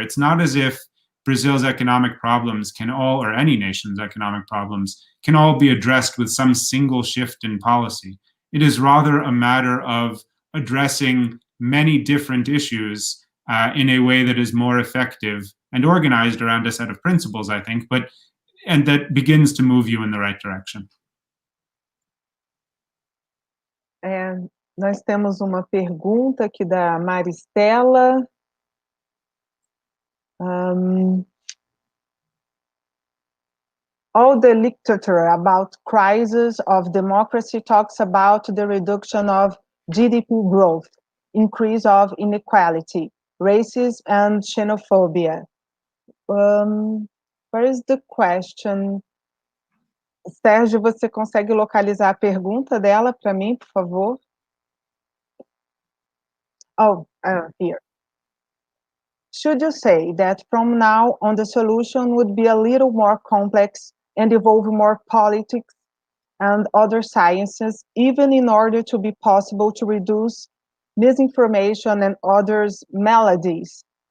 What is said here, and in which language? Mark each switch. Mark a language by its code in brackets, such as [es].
[en] It's not as if Brazil's economic problems or any nation's economic problems can all be addressed with some single shift in policy. It is rather a matter of addressing many different issues in a way that is more effective and organized around a set of principles, I think, and that begins to move you in the right direction. [pt] Nós temos uma pergunta aqui da Maristela. [en] All the literature about crisis of democracy talks about the reduction of GDP growth, increase of inequality, racism and xenophobia. Where is the question? [pt] Sérgio, você consegue localizar a pergunta dela para mim, por favor? [en] Here. Should you say that from now on the solution would be a little more complex and involve more politics and other sciences, even in order to be possible to reduce misinformation and others' maladies?